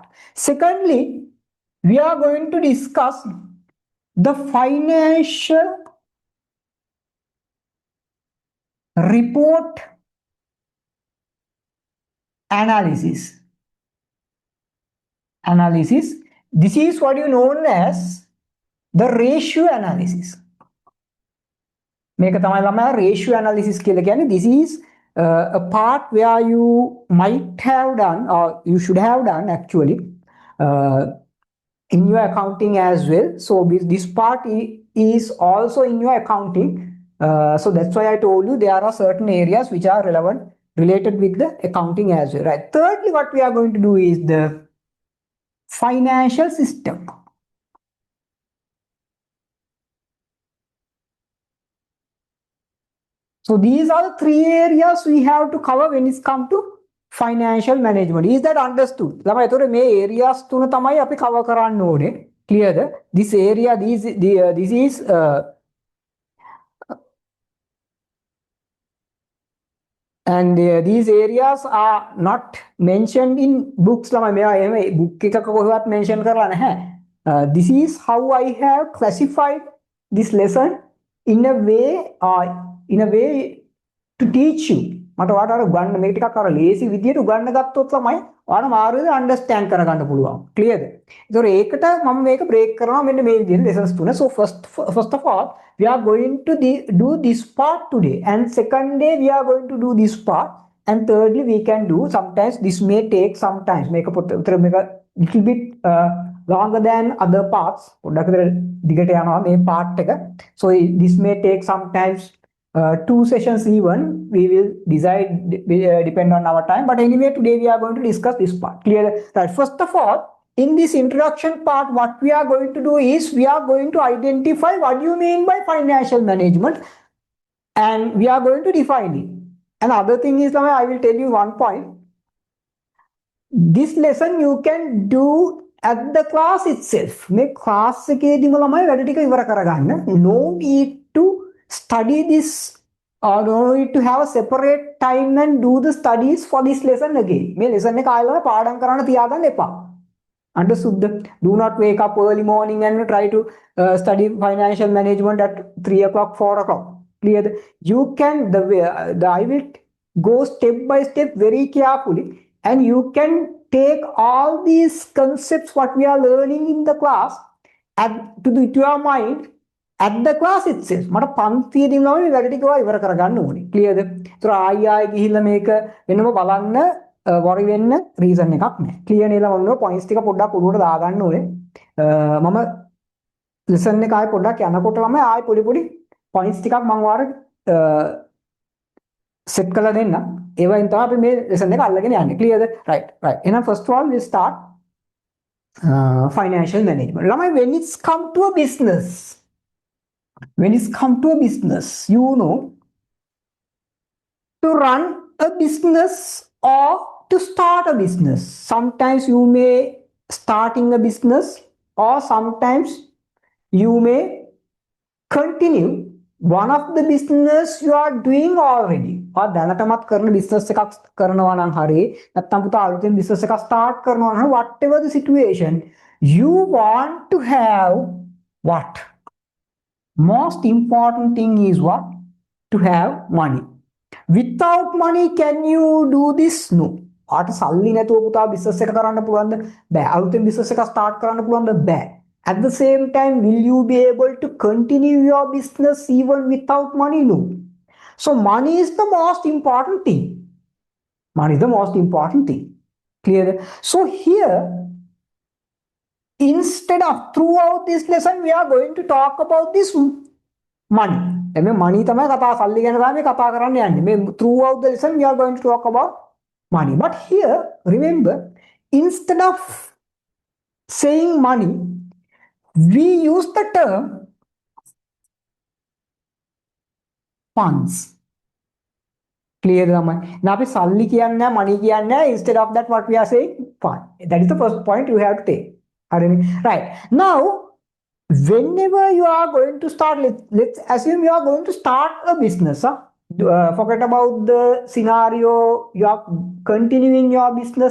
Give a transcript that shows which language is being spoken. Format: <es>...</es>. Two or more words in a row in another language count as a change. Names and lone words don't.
<en>Secondly, we are going to discuss the financial report analysis. This is what you known as the ratio analysis.</en> <si>මේක තමයි ළමයා</si> <en>ratio analysis</en> <si>කියලා කියන්නේ.</si> <en>This is a part where you might have done or you should have done actually in your accounting as well. So this part is also in your accounting. So that's why I told you there are certain areas which are related with the accounting as well, right? Thirdly, what we are going to do is the financial system. So these are the 3 areas we have to cover when it's come to financial management. Is that understood?</en> <si>ළමයි ඒතොර මේ areas තුන තමයි අපි cover කරන්න ඕනේ.</si> <en>Clear? This area, this is and these areas are not mentioned in books.</en> <si>ළමයි මේවා එහෙම book එකක කොහෙවත් mention කරලා නැහැ.</si> <en>This is how I have classified this lesson in a way to teach you.</en> <si>මට ඔයාලට අර ගන්න මේක ටිකක් අර ලේසි විදියට උගන්න ගත්තොත් තමයි ඔයාලා මාර්ගය understand කරගන්න පුළුවන්. Clearද? ඒතකොට ඒකට මම මේක break කරනවා මෙන්න මේ විදියට lessons තුන.</si> <en>So first of all, we are going to do this part today, and second day we are going to do this part, and thirdly we can do, sometimes this may take sometimes make a little bit longer than other parts.</en> <si>පොඩ්ඩක් විතර දිගට යනවා මේ part එක.</si> <en>So this may take sometimes 2 sessions even. We will decide depend on our time, but anyway today we are going to discuss this part. Clear? Right. First of all, in this introduction part, what we are going to do is we are going to identify what you mean by financial management, and we are going to define it. Another thing is, I will tell you one point. This lesson you can do at the class itself. Make class</en> <si>එකේදීම ළමයි වැඩ ටික ඉවර කරගන්න.</si> <en>No need to study this or no need to have a separate time and do the studies for this lesson again.</en> <si>මේ lesson එක ආයෙත් පාඩම් කරන්න තියාගන්න එපා.</si> <en>Understood? Do not wake up early morning and try to study financial management at 3 o'clock, 4 o'clock. Clear? You can, I will go step by step very carefully, and you can take all these concepts what we are learning in the class to your mind at the class itself.</en> <si>මට පන්තියේදී නම් මේ වැඩ ටික ඉවර කරගන්න ඕනේ. Clearද? ඒතර ආයි ගිහිල්ලා මේක වෙනම බලන්න worry වෙන්න reason එකක් නැහැ. clear නේද? ඔන්න points ටික පොඩ්ඩක් උඩට දාගන්න ඕනේ. මම lesson එක ආයේ පොඩ්ඩක් යනකොට ළමයි ආයේ පොඩි පොඩි points ටිකක් මම ඔයාලට set කරලා දෙන්න. ඒවෙන් තමයි අපි මේ lesson එක අල්ලගෙන යන්නේ. clearද? right.</si> <en>එහෙනම් first of all we start financial management. ළමයි when it's come to a business, you know, to run a business or to start a business. Sometimes you may starting a business or sometimes you may continue one of the business you are doing already.</en> <si>or දැනටමත් කරන business එකක් කරනවා නම් හරි නැත්නම් පුතා අලුතෙන් business එකක් start කරනවා නම්</si> <en>whatever the situation, you want to have what? Most important thing is what? To have money. Without money, can you do this? No.</en> <si>ආට සල්ලි නැතුව පුතා business එක කරන්න පුළුවන්ද? බෑ. අලුතෙන් business එක start කරන්න පුළුවන්ද? බෑ.</si> <en>At the same time, will you be able to continue your business even without money? No. So money is the most important thing. Clear? So here, instead of throughout this lesson, we are going to talk about this money.</en> <si>මේ money තමයි කතා සල්ලි ගැන තමයි කතා කරන්න යන්නේ.</si> <en>මේ throughout the lesson we are going to talk about money. But here remember, instead of saying money, we use the term funds.</en> <si>Clear lamai? Now අපි සල්ලි කියන්නේ නැහැ, money කියන්නේ නැහැ.</si> <en>Instead of that what we are saying? Fund. That is the first point you have to take. Right. Now whenever you are going to start, let's assume you are going to start a business. Forget about the scenario, you are continuing your business.</en>